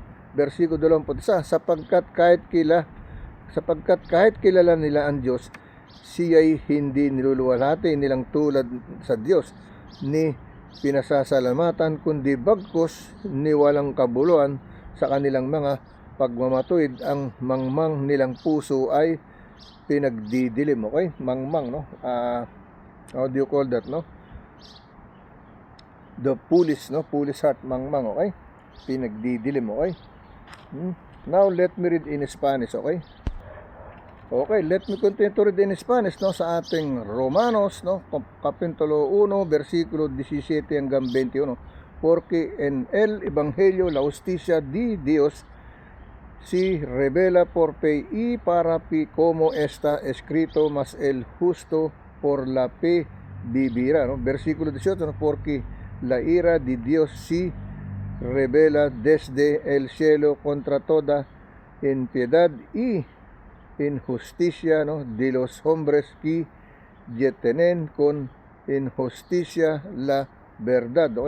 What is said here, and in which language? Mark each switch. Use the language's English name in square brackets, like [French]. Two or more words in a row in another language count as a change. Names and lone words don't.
[Filipino] Versikulo 21, sapagkat kahit kilala nila ang Diyos, siya'y hindi niluluwalhati nilang tulad sa Diyos ni pinasasalamatan, kundi bagkus ni walang kabuluhan sa kanilang mga pagmamatuwid, ang mangmang nilang puso ay pinagdidilim, okay? Mangmang, [English] no? How do you call that, no? The foolish, no? Foolish heart, mangmang, okay? [Filipino] Pinagdidilim, okay? [English] Now let me read in Spanish, okay? Okay, let me continue to read in Spanish, no, [Filipino] sa ating Romanos, no, kapitulo 1, versikulo 17 hanggang 21. [Spanish] Porque en el Evangelio la justicia de Dios si revela por fe y para fe, como está escrito, mas el justo por la fe vivirá, no? Versículo 18, no, porque la ira de Dios si revela desde el cielo contra toda impiedad y injusticia, no, de los hombres que detienen con injusticia la verdad, okay?